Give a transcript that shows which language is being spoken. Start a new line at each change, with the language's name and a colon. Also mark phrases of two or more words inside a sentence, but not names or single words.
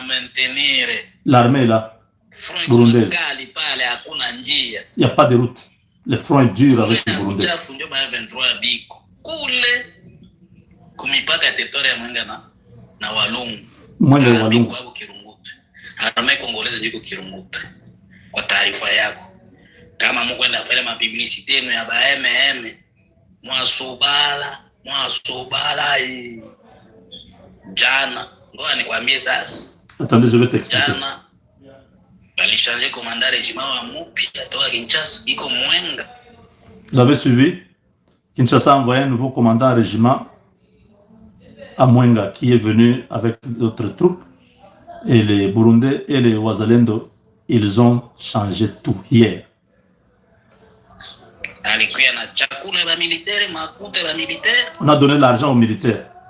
French: L'armée là, burundaise. Il n'y a pas de route. Le front est dur avec les Burundais. Mwenga Walungu. Armée congolaise
Swahili: jiko Kirungutu. Kwa taarifa yako. Kama mkwenda fanya mapublicité yenu ya ba MM, mwasobala hii. Jana, ngoja nikwambie sasa.
French: Attendez, je vais t'expliquer.
Swahili: Jana balishange
French: commandant régiment
Swahili: wa mpya toka Kinshasa iko Mwenga.
French: Vous avez suivi? Kinshasa a envoyé un nouveau commandant régiment à Mwenga qui est venu avec d'autres troupes. Et les Burundais et les Wazalendo, ils ont changé tout hier. On a donné l'argent aux militaires.